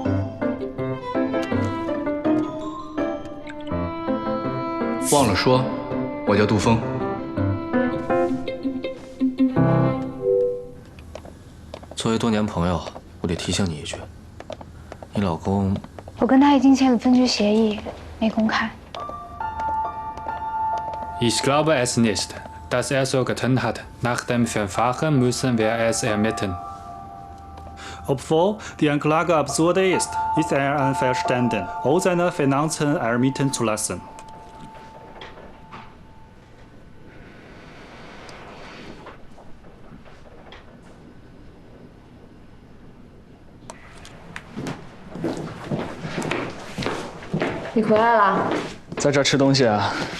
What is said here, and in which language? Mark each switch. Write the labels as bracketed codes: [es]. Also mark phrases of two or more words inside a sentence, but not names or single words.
[zh] 忘了说， 我叫杜峰。作为多年朋友，我得提醒你一句，你老公…… 我跟他已经签了分居协议，没公开。 [de] Ich glaube es nicht, dass er so getan hat. Nach dem Verfahren müssen wir es ermitteln. Obwohl die Anklage absurd ist, ist er einverstanden, all seine Finanzen ermitteln zu lassen. [zh] 你回来了？在这儿吃东西啊？